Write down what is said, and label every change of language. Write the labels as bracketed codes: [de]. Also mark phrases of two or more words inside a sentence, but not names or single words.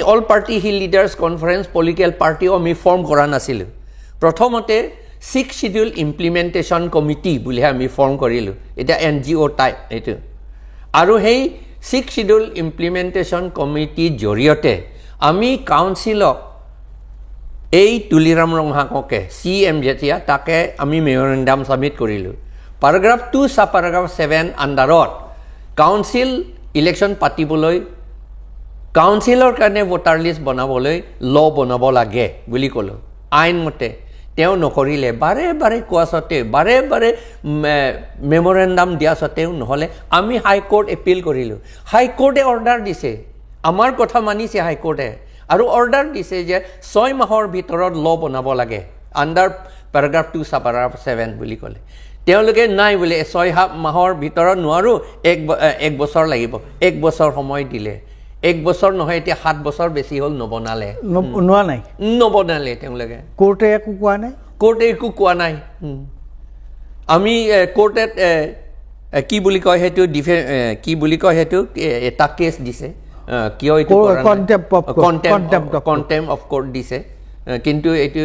[en] all party leaders conference political party [as] আমি ফৰ্ম কৰা নাছিলো প্ৰথমতে 6 [en] schedule implementation committee [as] বুলি আমি ফৰ্ম কৰিলো এটা [en] NGO type [as] এটো আৰু সেই 6 [en] schedule implementation committee [as] জৰিয়তে আমি কাউন্সিলক এই তুলিৰাম ৰংহাককে সিএম যেতিয়া তাকে আমি [en] memorandum submit [as] কৰিলো [en] paragraph 2 sub paragraph 7 [as] আন্ডাৰত [en] council election [as] পাতিবলৈ কাউন্সিলৰ কাৰণে [en] voter list [as] বনাবলৈ ল বনাব লাগে বুলি ক'লো আইন মতে তেও নকৰিলে বাৰে বাৰে কোৱা সত্ত্বেও বাৰে বাৰে মেমৰেন্ডাম দিয়া সত্ত্বেও নহলে আমি [en] high court appeal [as] কৰিলো [en] high court order [as] দিছে আমাৰ কথা মানিছে [en] high court [as] আৰু অৰ্ডাৰ দিছে যে 6 মাহৰ ভিতৰত ল বনাব লাগে [en] under paragraph 2 sub paragraph 7 [as] বুলি ক'লে তেওঁলোকে নাই বোলে 6 মাহৰ ভিতৰত নোৱাৰো এক বছৰ লাগিব এক বছৰ সময় দিলে এক বছৰ নহয় এতিয়া 7 বছৰ বেছি হল নবনালে তেওঁলোকে কোৰ্টে একো কোৱা নাই আমি কোৰ্টে কি বুলি কয় হেতু এটা কেছ দিছে কিয় এইটো [en] contempt of court [as] দিছে কিন্তু এইটো